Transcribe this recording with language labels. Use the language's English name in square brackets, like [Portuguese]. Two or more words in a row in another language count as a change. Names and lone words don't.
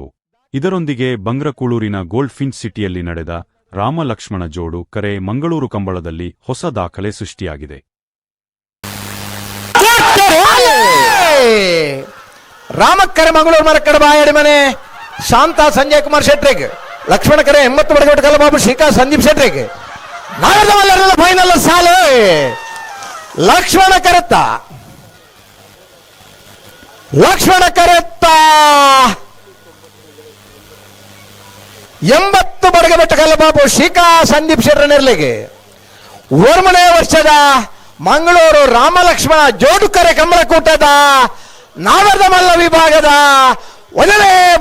[Kannada] ಇದರೊಂದಿಗೆ ಬಂಗ್ರಕೂಳೂರಿನ ಗೋಲ್ಡ್ ಫಿನ್ಚ್ ಸಿಟಿಯಲ್ಲಿ ನಡೆದ ರಾಮ ಲಕ್ಷ್ಮಣ ಜೋಡು ಕರೆ ಮಂಗಳೂರು ಕಂಬಳದಲ್ಲಿ ಹೊಸ ದಾಖಲೆ ಸೃಷ್ಟಿಯಾಗಿದೆ. ರಾಮಕ್ಕರೆ ಮಂಗಳೂರು ಮರಕಡ ಬಾಯಡಿ ಮನೆ ಶಾಂತ ಸಂಜಯ್ ಕುಮಾರ್ ಶೆಟ್ರಿಗೆ, ಲಕ್ಷ್ಮಣ ಕರೆ 80 ಬಡಗಟ್ಟು ಕಲ್ಲಬಾಬು ಶ್ರೀಕಾ ಸಂದೀಪ್ ಶೆಟ್ರಿಗೆ ನಾಗರಮಲ್ಲರ ಫೈನಲ್ ಸಾಲು ಲಕ್ಷ್ಮಣ ಕರೆತ್ತ 80 ಬಡಗಬೆಟ್ಟ ಕಲ್ಲಬಾಬು ಶ್ರೀಕಾ ಸಂದೀಪ್ ಶೆಟ್ರನಿರ್ಲಿಗೆ 1ನೇ ವರ್ಷದ ಮಂಗಳೂರು ರಾಮ ಲಕ್ಷ್ಮಣ ಜೋಡುಕರೆ ಕಂಬಳಕೂಟದ ನಾಗರದ ಮಲ್ಲ ವಿಭಾಗದ 1ನೇ